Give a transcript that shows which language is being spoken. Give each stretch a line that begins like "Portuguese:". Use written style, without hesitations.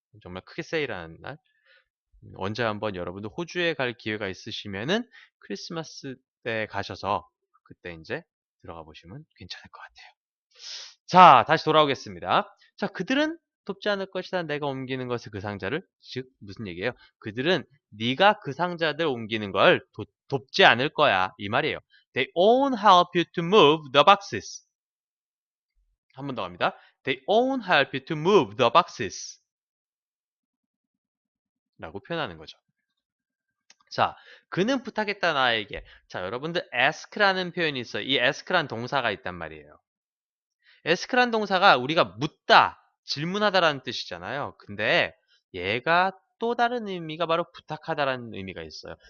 Korean: 정말 크게 세일하는 날. 언제 한번 여러분들 호주에 갈 기회가 있으시면은 크리스마스 때 가셔서 그때 이제 들어가 보시면 괜찮을 것 같아요. 자, 다시 돌아오겠습니다. 자, 그들은 돕지 않을 것이다. 내가 옮기는 것을 그 상자를. 즉, 무슨 얘기예요? 그들은 네가 그 상자들 옮기는 걸 돕지 않을 거야. 이 말이에요.
English: They won't help you to move the boxes.
Korean: 한 번 더 갑니다.
English: They won't help you to move the boxes.
Korean: 라고 표현하는 거죠. 자, 그는 부탁했다 나에게. 자, 여러분들 ask라는 표현이 있어요. 이 ask란 동사가 있단 말이에요. ask란 동사가 우리가 묻다, 질문하다라는 뜻이잖아요. 근데 얘가 또 다른 의미가 바로 부탁하다라는 의미가 있어요.